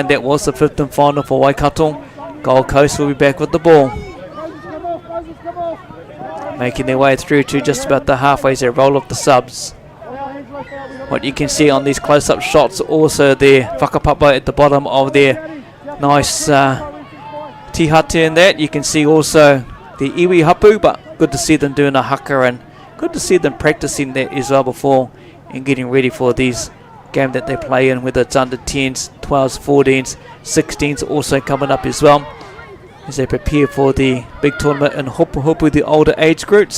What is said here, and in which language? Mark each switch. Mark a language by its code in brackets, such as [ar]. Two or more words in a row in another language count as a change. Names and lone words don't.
[en] That was the 5th and final for Waikato. Gold Coast will be back with the ball, making their way through to just about the halfway as they roll off the subs. What you can see on these close-up shots, also their whakapapa at the bottom of their nice tihate in that. You can see also the [mi] iwi hapu, [en] but good to see them doing a haka, and good to see them practicing that as well before and getting ready for these game that they play in, whether it's under 10s, 12s, 14s, 16s also coming up as well as they prepare for the big tournament in Hopu Hopu, the older age groups.